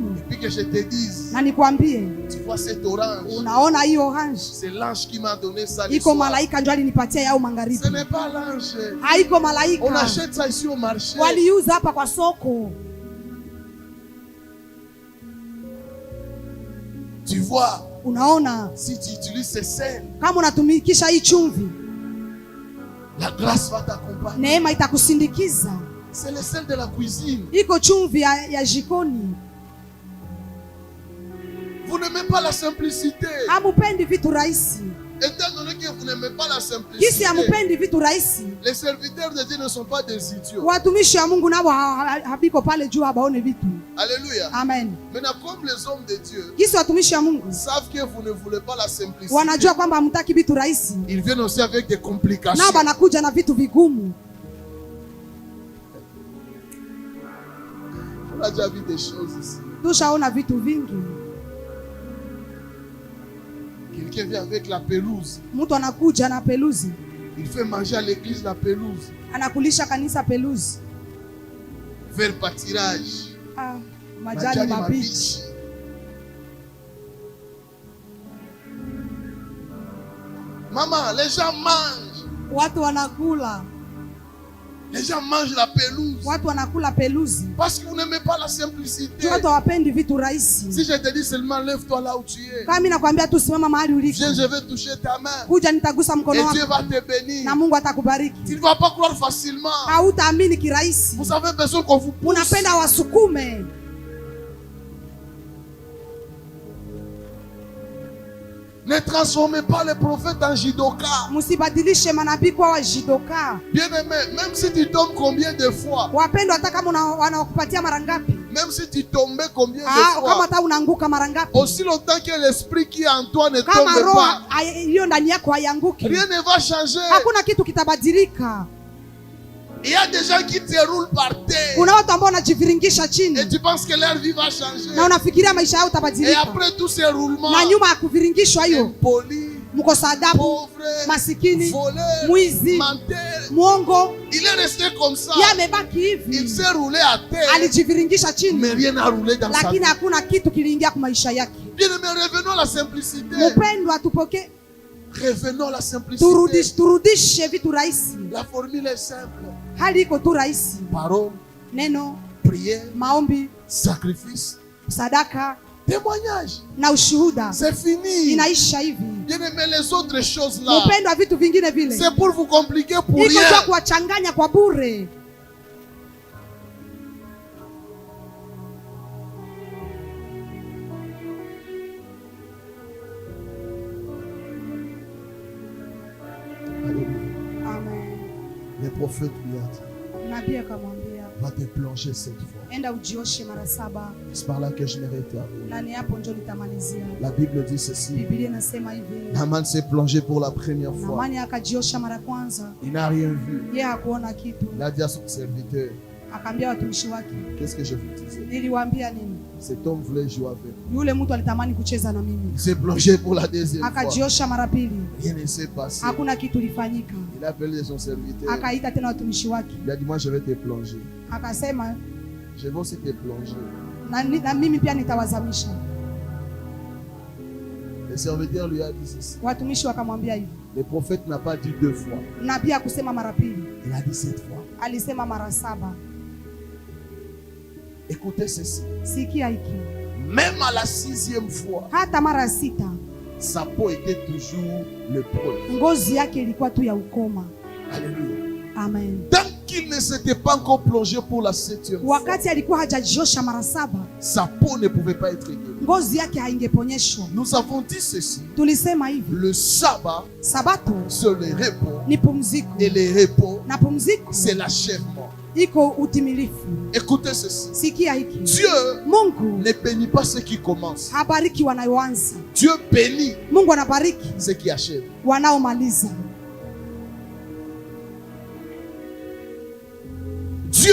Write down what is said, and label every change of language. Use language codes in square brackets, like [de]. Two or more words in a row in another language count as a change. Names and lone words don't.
[fr] Et puis que je te dise, [sw] na nikwambie, [fr] tu vois cette orange, [sw] unaona hiyo orange, [fr] c'est l'ange qui m'a donné ça. le [sw] iko [fr] soir. [sw] malaika ndio alinipatia yao magharibi. [fr] Ce n'est pas l'ange. [sw] Haiko [fr] On [sw] malaika, [fr] achète ça ici au marché. [sw] waliuza hapa kwa soko. [fr] Tu vois, [sw] Unaona, [fr] si tu utilises ces sels, [sw] kama unatumikisha hii chumvi, [fr] la grâce va t'accompagner. [sw] neema itakusindikiza. [fr] C'est le sel de la cuisine. [sw] Iko chumvi ya jikoni. [fr] Vous n'aimez pas la simplicité. [sw] Hamupendi vitu rahisi. [fr] Étant donné que vous n'aimez pas la [sw] Kisi [fr] simplicité, [sw] hamupendi vitu rahisi, [fr] les serviteurs de Dieu ne sont pas des idiots. [sw] watumishi wa Mungu nao habiko pale juu habaone vitu. [fr] Alléluia. [sw] Amen. [fr] Maintenant, comme les hommes de Dieu [sw] Kisi watumishi wa Mungu [fr] savent que vous ne voulez pas la simplicité, [sw] wanajua kwamba hamtaki vitu rahisi, [fr] ils viennent aussi avec des complications. [sw] nao banakuja na vitu vigumu. [fr] On a déjà vu des choses ici. [sw] Tushaona vitu vingi. [fr] Quelqu'un vient avec la pelouse. [sw] Mtu anakuja na peluzi, [fr] Il fait manger à l'église la pelouse. [sw] anakulisha kanisa peluzi. [fr] Vers pâturage. [sw] Majani mabichi. [fr] Maman, les gens mangent. [sw] Watu wanakula, [fr] Les gens mangent la pelouse. [sw] Watu wanakula peluzi. [fr] Parce que vous n'aimez pas la simplicité. [sw] Watu hawapendi vitu rahisi. [fr] Si je te dis seulement lève-toi là où tu es. [sw] Kama mimi nakwambia tu simama mahali uliko. [fr] Viens, je vais toucher ta main. [sw] Kuja nitagusa mkono [fr] Et [sw] wako. [fr] Dieu va te bénir. [sw] Na Mungu atakubariki. [fr] Tu ne vas pas croire facilement. [sw] Hautaamini kirahisi. [fr] Vous avez besoin qu'on vous pousse. [sw] Unapenda wasukume. [fr] Ne transformez pas les prophètes en jidoka. [sw] Msibadilishe manabii kwa wajidoka. [fr] Bien-aimé, même si tu tombes combien de fois, [sw] Wapendwa, hata kama wanakupatia mara ngapi, [fr] même si tu tombais combien de [sw] kama [fr] fois, [sw] hata unaanguka mara ngapi, [fr] aussi longtemps que l'esprit qui est en toi ne [sw] kama [fr] tombe [sw] roho [fr] pas, [sw] iliyo ndani yako haianguki, [fr] rien ne va changer. [sw] hakuna kitu kitabadilika. [fr] Il y a des gens qui te roulent par terre [sw] Kuna watu ambao wanajiviringisha chini [fr] et tu penses que leur vie va changer. [sw] na unafikiria maisha yao [fr] Et [sw] utabadilika, [fr] après tous ces roulements, [sw] na nyuma ya kuviringishwa hiyo, [fr] impoli, [sw] mkosa adabu, [fr] pauvre, [sw] masikini, [fr] voleur, [sw] mwizi, [fr] menteur, [sw] mwongo, [fr] il est resté comme ça. [sw] yeye amebaki [fr] Il [sw] hivi, [fr] s'est roulé à terre, [sw] alijiviringisha [fr] mais [sw] chini, [fr] rien n'a roulé dans sa [sw] lakini [fr] vie. [sw] hakuna kitu kiliingia kwa maisha yake. [fr] Bien aimé, revenons à la simplicité. [sw] Mpendwa, tupokee, [fr] Revenons à la simplicité. [sw] turudishe vitu rahisi. [fr] La formule est simple. [sw] Hali iko tu rahisi: [fr] Parole, [sw] neno, [fr] prière, [sw] maombi, [fr] sacrifice, [sw] sadaka [fr] témoignage. [sw] na ushuhuda. [fr] C'est fini. [sw] Inaisha hivi. [fr] Bien aimé, les autres choses là, [sw] Mpendwa, vitu vingine vile [fr] c'est pour vous compliquer pour [sw] iko tu [fr] rien. [sw] kuwachanganya kwa bure. [fr] Alléluia. [sw] Amen. [fr] Le prophète lui a dit, [sw] Nabii akamwambia, [fr] va te plonger 7 fois. [sw] enda ujioshe mara 7, [fr] C'est par là que je m'arrête terminé. [sw] na ni hapo ndio nitamalizia. [fr] La Bible dit ceci. [sw] Biblia inasema hivi, [fr] Naaman s'est plongé pour la première fois. [sw] Naamani akajiosha mara kwanza, [fr] Il n'a rien vu. [sw] yeye hakuona kitu. [fr] Il a dit à son serviteur, [sw] Akaambia watumishi wake, [fr] qu'est-ce que je vous disais? [sw] niliwaambia nini? [fr] Cet homme voulait jouer avec. [sw] Yule mtu alitamani kucheza na mimi. [fr] Il s'est plongé pour la deuxième fois. [sw] Akajiosha mara pili, [fr] Rien ne s'est passé. [sw] hakuna kitu lifanyika. [fr] Il a appelé son serviteur. [sw] Akaita tena watumishi wake, [fr] Il a dit, moi je vais te plonger. [sw] akasema [fr] Je vais aussi te plonger. [sw] na mimi pia nitawazamisha. [fr] Le serviteur lui a dit ceci. [sw] Watumishi wakamwambia hivi. [fr] Le prophète n'a pas dit 2 fois. [sw] Nabii akusema mara pili, [fr] Il a dit 7 fois. [sw] alisema mara 7. [fr] Écoutez ceci. [sw] Sikia hiki, [fr] Même à la 6e fois, [sw] hata mara 6 [fr] sa peau était toujours lépreuse. [sw] ngozi yake ilikuwa tu ya ukoma. [fr] Alléluia. [sw] Amen. [fr] Tant qu'il ne s'était pas encore plongé pour la 7e fois, [sw] Wakati alikuwa hajajiosha mara 7, [fr] sa peau ne pouvait pas être guérie. [sw] ngozi yake haingeponyeshwa. [fr] Nous avons dit ceci. [sw] Tulisema hivi, [fr] Le sabbat, [sw] sabato [fr] c'est le repos. [sw] ni pumziko, [fr] Et le repos, [sw] na pumziko [fr] c'est l'achèvement. [sw] iko utimilifu. [fr] Écoutez ceci. [sw] Sikia hiki, [fr] Dieu [sw] Mungu [fr] ne bénit pas ceux qui commencent. [sw] habariki wanaoanza, [fr] Dieu bénit [sw] Mungu anabariki [fr] ceux qui achèvent. [sw] wanaomaliza. [fr] Dieu